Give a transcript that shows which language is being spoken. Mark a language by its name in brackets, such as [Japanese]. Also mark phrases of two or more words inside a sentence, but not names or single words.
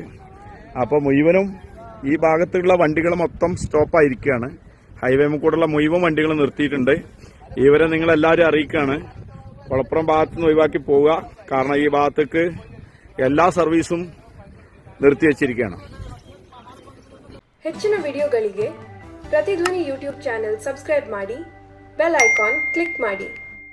[Malayalam] അപ്പൊ മുഴുവനും ഈ ഭാഗത്തുള്ള വണ്ടികൾ മൊത്തം സ്റ്റോപ്പായിരിക്കുകയാണ്. ഹൈവേ കൂടെയുള്ള മുഴുവൻ വണ്ടികൾ നിർത്തിയിട്ടുണ്ട്. ഇവരെ നിങ്ങൾ എല്ലാവരും അറിയിക്കുകയാണ്, കുളപ്പുറം ഭാഗത്തുനിന്ന് ഒഴിവാക്കി പോവുക. കാരണം ഈ ഭാഗത്തേക്ക് എല്ലാ സർവീസും നിർത്തിവെച്ചിരിക്കുകയാണ്. [Kannada] ಹೆಚ್ಚಿನ ವಿಡಿಯೋಗಳಿಗೆ ಪ್ರತಿಧ್ವನಿ [English] YouTube channel subscribe [Kannada] ಮಾಡಿ, [English] bell icon click [Kannada] ಮಾಡಿ.